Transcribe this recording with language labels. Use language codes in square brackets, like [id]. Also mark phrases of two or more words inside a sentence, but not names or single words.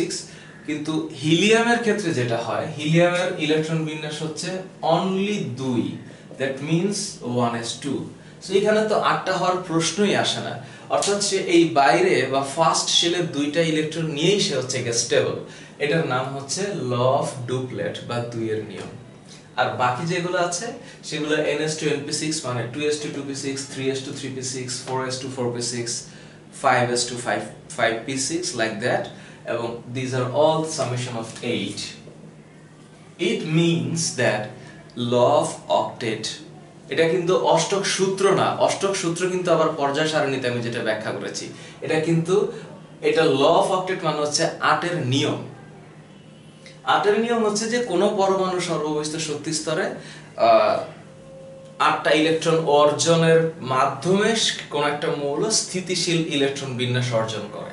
[bn] কিন্তু হিলিয়ামের ক্ষেত্রে যেটা হয়, হিলিয়ামের ইলেকট্রন বিন্যাস হচ্ছে অনলি 2, [en] that means [bn] 1s2। সো এখানে তো 8টা হওয়ার প্রশ্নই আসে না, অর্থাৎ সে এই বাইরে বা [en] first shell-er [bn] 2টা ইলেকট্রন নিয়েই সে হচ্ছে স্টেবল। এটার নাম হচ্ছে [en] law of duplet [bn] বা 2 এর নিয়ম। আর বাকি যেগুলো আছে সেগুলো [en] ns2 np6 মানে 2s2 2p6, 3s2 3p6, 4s2 4p6, 5s2 5p6 like that, এবং these are all summation of 8. It means that law of octet, [bn] এটা কিন্তু অষ্টক সূত্র না, অষ্টক সূত্র কিন্তু আবার পর্যায় সারণীতে আমি যেটা ব্যাখ্যা করেছি, এটা [en] law of octet [bn] মানে হচ্ছে 8 এর নিয়ম। 8 এর নিয়ম হচ্ছে যে কোন পরমাণু সর্ববহিস্থ শক্তি স্তরে 8টা ইলেকট্রন অর্জনের মাধ্যমে কোন একটা মৌল স্থিতিশীল ইলেকট্রন বিন্যাস অর্জন করে।